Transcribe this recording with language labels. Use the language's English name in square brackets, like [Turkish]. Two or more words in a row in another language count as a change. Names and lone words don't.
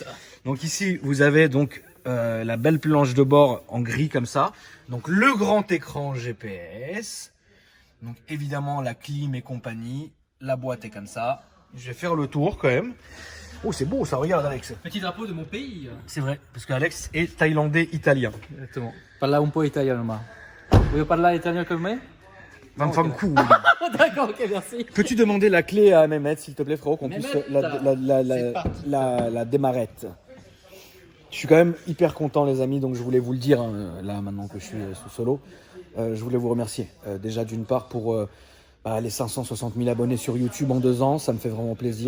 [French] Donc ici, vous avez donc la belle planche de bord en gris comme ça. Donc le grand écran GPS. Donc évidemment la clim et compagnie. La boîte est comme ça. Je vais faire le tour quand même. Oh, c'est beau ça, regarde Alex. Petit drapeau de mon pays. C'est vrai, parce qu'Alex est thaïlandais-italien. Exactement. [Italian] Parla un po' italiano, ma. Vuoi parlare [French] italien comme moi? [Italian] Vaffanculo. [French] D'accord, ok, merci. Peux-tu demander la clé à Mehmet, s'il te plaît, frérot, qu'on puisse Mehmet, la démarrette. Je suis quand même hyper content, les amis, donc je voulais vous le dire, là, maintenant que je suis sous solo. Je voulais vous remercier, déjà d'une part pour les 560 000 abonnés sur YouTube en 2 ans, ça me fait vraiment plaisir.